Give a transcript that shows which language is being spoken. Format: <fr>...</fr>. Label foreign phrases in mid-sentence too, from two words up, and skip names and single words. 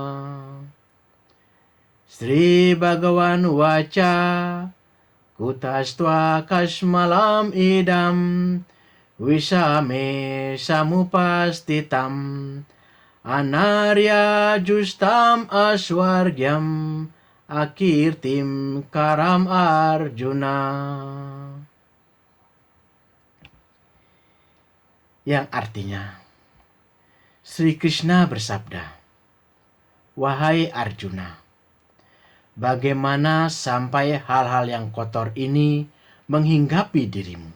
<sa>Sri Bhagavan Waca Kutastva kasmalam idam Visame samupastitam Anarya justam ashwargyam Akirtim karam Arjuna.</sa> <id>Yang artinya, Sri Krishna bersabda, Wahai Arjuna, bagaimana sampai hal-hal yang kotor ini menghinggapi dirimu?</id>